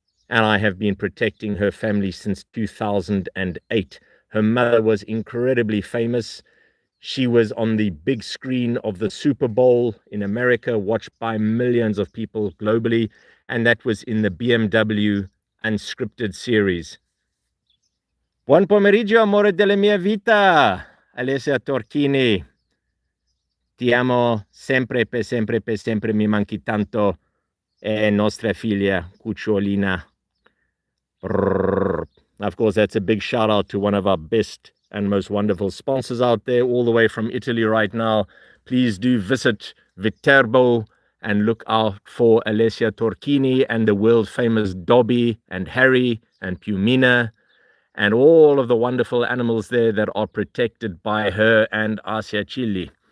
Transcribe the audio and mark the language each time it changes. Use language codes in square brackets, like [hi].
[en] And I have been protecting her family since 2008. Her mother was incredibly famous. She was on the big screen of the Super Bowl in America, watched by millions of people globally, and that was in the BMW Unscripted series. [it] Buon pomeriggio, amore della mia vita, Alessia Torchini. Ti amo sempre, per sempre, per sempre, mi manchi tanto, e nostra figlia, Cucciolina. [en] Of course, that's a big shout out to one of our best and most wonderful sponsors out there, all the way from Italy right now. Please do visit Viterbo And look out for Alessia Torchini and the world famous Dobby and Harry and Pumina and all of the wonderful animals there that are protected by her and Asia Chili.